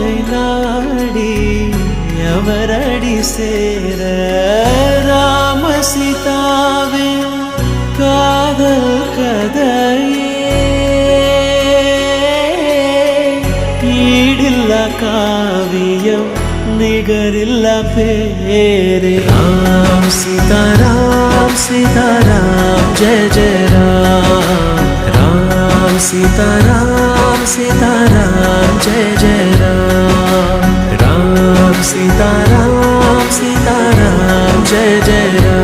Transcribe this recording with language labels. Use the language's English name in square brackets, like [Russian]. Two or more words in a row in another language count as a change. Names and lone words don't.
[Tamil] போராடி அவரடி சேர ராம சீதாவின் காதல் கதையே ஈடில்லா காவியம் நிகரில்லா பேரே ராம் சீதாராம் சீதாராம் ஜெய ஜெய ராம் [Sanskrit] राम सीताराम सीताराम जय जय राम राम सीताराम सीताराम जय जय